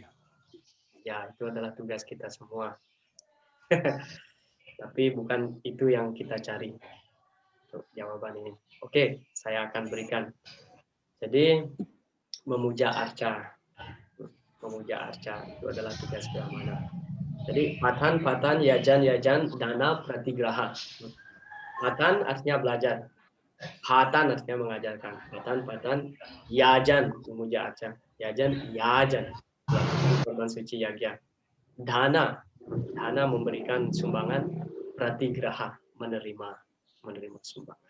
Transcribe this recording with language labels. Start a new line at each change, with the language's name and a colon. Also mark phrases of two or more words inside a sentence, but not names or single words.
Indonesian: Ya, itu adalah tugas kita semua. Tapi bukan itu yang kita cari untuk jawaban ini. Oke, saya akan berikan. Jadi memuja arca. Memuja arca itu adalah tugas brahmana.
Sanskrit: Jadi patan, yajan, dana, pratigraha.
Indonesian: Patan artinya belajar. Patan artinya mengajarkan.
Sanskrit: Patan, yajan,
Indonesian: memuja arca. Yajan, korban suci yagya. Dana memberikan sumbangan, pratigraha menerima sumbangan.